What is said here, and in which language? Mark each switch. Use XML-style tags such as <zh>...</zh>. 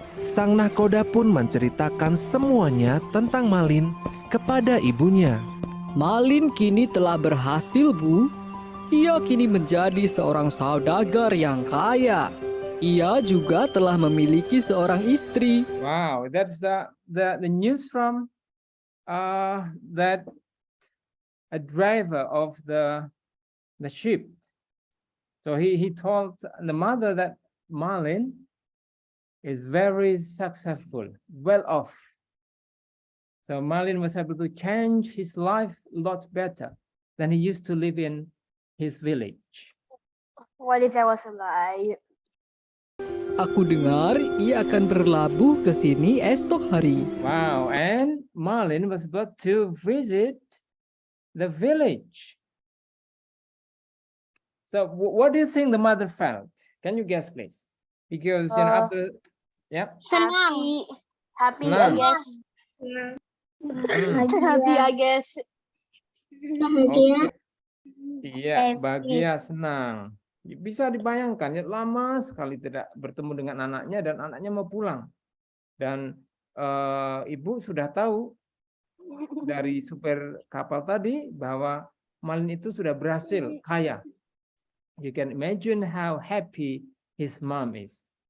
<id>Sang nahkoda pun menceritakan semuanya tentang Malin kepada ibunya. Malin kini telah berhasil, Bu. Ia kini menjadi seorang saudagar yang kaya. Ia juga telah memiliki seorang istri.</id> <en>Wow, that's the news from that. A driver of the ship. So he told the mother that Malin is very successful, well off. So Malin was able to change his life a lot better than he used to live in his village. What if I was a lie?</en> <id>Aku dengar ia akan berlabuh ke sini esok hari.</id> <en>Wow, and Malin was about to visit the village. So what do you think the mother felt? Can you guess, please? Because after, yeah. Happy, I</en> <id>Senang.</id> <en>guess. Hmm. Happy, I guess.</en> <id>Oke. Iya, bahagia, senang. Bisa dibayangkan ya, lama sekali tidak bertemu dengan anaknya dan anaknya mau pulang. Dan ibu sudah tahu dari supir kapal tadi bahwa Malin itu sudah berhasil kaya.</id> <en>You can imagine how happy his mom is.</en>